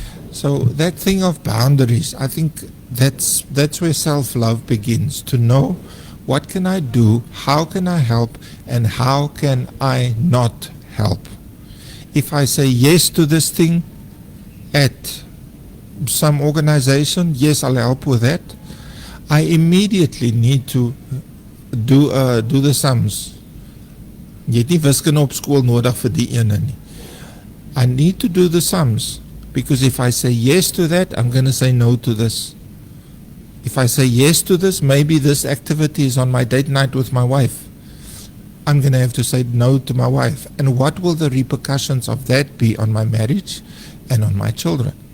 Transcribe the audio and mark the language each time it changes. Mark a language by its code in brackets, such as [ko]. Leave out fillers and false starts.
[en] So that thing of boundaries, I think that's where self-love begins, to know what can I do, how can I help, and how can I not help. If I say yes to this thing at some organization, yes, I'll help with that, I immediately need to do the sums. [af] Jy het nie wiskunde op skool nodig vir die ene nie. [en] I need to do the sums, because if I say yes to that, I'm going to say no to this. If I say yes to this, maybe this activity is on my date night with my wife. I'm going to have to say no to my wife. And what will the repercussions of that be on my marriage and on my children?